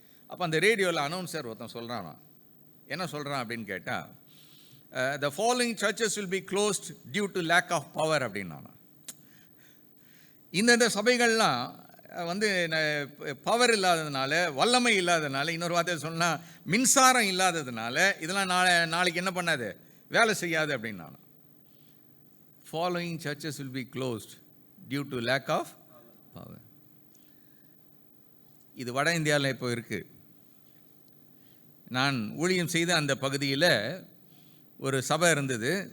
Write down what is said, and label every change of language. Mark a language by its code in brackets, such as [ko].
[ta] அப்போ அந்த ரேடியோவில் அனௌன்சர் ஒருத்தன் சொல்கிறானா, என்ன சொல்கிறான் அப்படின்னு கேட்டால், [en] the following churches will be closed due to lack of power [ta] அப்படின்னா. இந்த சபைகள்லாம் வந்து பவர் இல்லாததுனால, வல்லமை இல்லாததுனால, இன்னொரு வார்த்தை சொன்னால் மின்சாரம் இல்லாததுனால இதெல்லாம் நாளைக்கு என்ன பண்ணாது, வேலை செய்யாது அப்படின்னா. [en] following churches will be closed due to lack of power. [ta] இது வட இந்தியாவில் இப்போ இருக்குது. நான் ஊழியம் செய்த அந்த பகுதியில் ஒரு சபை இருந்தது.